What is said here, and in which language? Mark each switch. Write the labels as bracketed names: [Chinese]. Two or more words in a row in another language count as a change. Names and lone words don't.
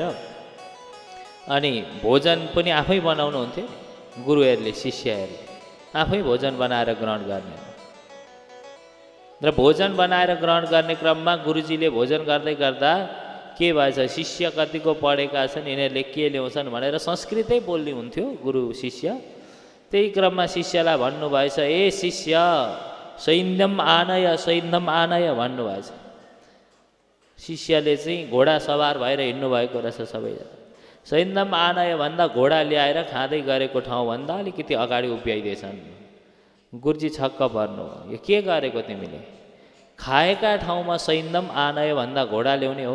[Nepali] अनि भोजन पनि आफै बनाउनुहुन्थ्यो गुरुहरूले, शिष्यहरूले आफै भोजन बनाएर ग्रहण गर्ने। र भोजन बनाएर ग्रहण गर्ने क्रममा गुरुजीले भोजन गर्दै गर्दा के भएछ, शिष्य कतिको पढेका छन्, यिनीहरूले के ल्याउँछन् भनेर संस्कृतै बोल्ने हुन्थ्यो गुरु शिष्य। त्यही क्रममा शिष्यलाई भन्नुभएछ, ए शिष्य, [Sanskrit] सैन्यम आनय, सैन्यम आनय [Nepali] भन्नुभएछ। शिष्यले चाहिँ घोडा सवार भएर हिँड्नुभएको रहेछ सबैजना। [Sanskrit] सैन्यम आनय [Nepali] भन्दा घोडा ल्याएर खाँदै गरेको ठाउँभन्दा अलिकति अगाडि उभ्याइदिएछन्। गुरुजी छक्क पर्नु, यो के गरेको तिमीले? खाएका ठाउँमा [Sanskrit] सैन्यम आनय [Nepali] भन्दा घोडा ल्याउने हो?